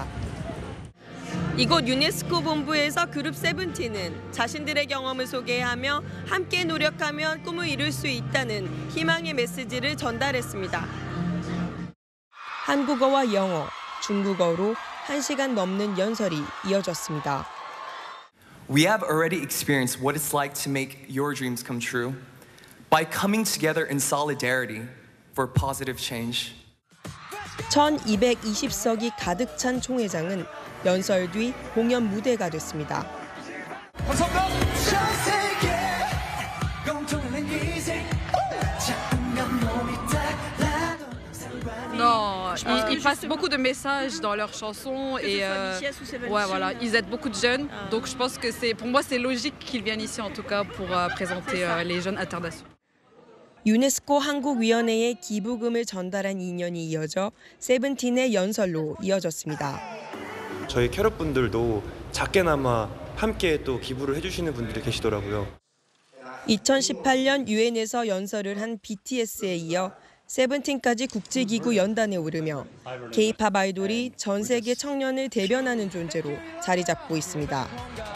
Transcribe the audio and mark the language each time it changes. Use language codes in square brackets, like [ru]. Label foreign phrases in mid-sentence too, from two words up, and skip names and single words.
[ko] 이곳 유네스코 본부에서 그룹 세븐틴은 자신들의 경험을 소개하며 함께 노력하면 꿈을 이룰 수 있다는 희망의 메시지를 전달했습니다. 한국어와 영어, 중국어로 1시간 넘는 연설이 이어졌습니다. [en] We have already experienced what it's like to make your dreams come true by coming together in solidarity for positive change. [ko] 1220석이 가득 찬 총회장은 연설 뒤 공연 무대가 됐습니다. [fr] Non, ils passent beaucoup de messages dans leurs chansons et ouais, voilà, ils aident beaucoup de jeunes. Donc je pense que pour moi c'est logique qu'ils viennent ici en tout cas pour présenter les jeunes internationaux. [ko] 유네스코 한국위원회에 기부금을 전달한 인연이 이어져 세븐틴의 연설로 이어졌습니다. 저희 캐럿분들도 작게나마 함께 또 기부를 해주시는 분들이 계시더라고요. 2018년 유엔에서 연설을 한 BTS에 이어 세븐틴까지 국제기구 연단에 오르며 K-팝 아이돌이 전 세계 청년을 대변하는 존재로 자리 잡고 있습니다.